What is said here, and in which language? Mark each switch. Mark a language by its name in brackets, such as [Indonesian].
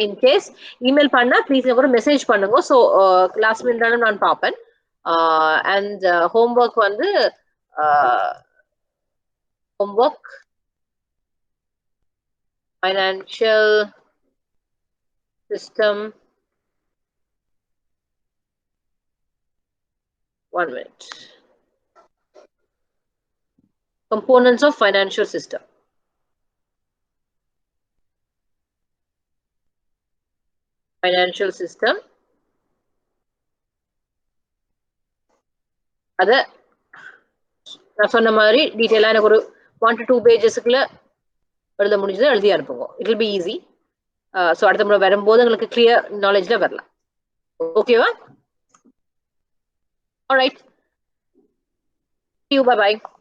[English] in case email [Tamil] பண்ணா [English] please ஒரு message பண்ணுங்க. So last minute [Tamil] நான் பார்ப்பேன். [English] and homework வந்து homework financial system. 1 minute. Components of financial system. Financial system. [Tamil] அது நான் சொன்ன மாதிரி டீட்டெயிலா எனக்கு ஒரு 1 to 2 pagesக்குள்ள எழுத முடிஞ்சது எழுதி அனுப்புங்க. [English] It will be easy. [Tamil] So அடுத்த முறை வரும்போது உங்களுக்கு கிளியர் நாலேஜ்ல வரலாம். [English] ஓகேவா? Alright. See you. Bye bye.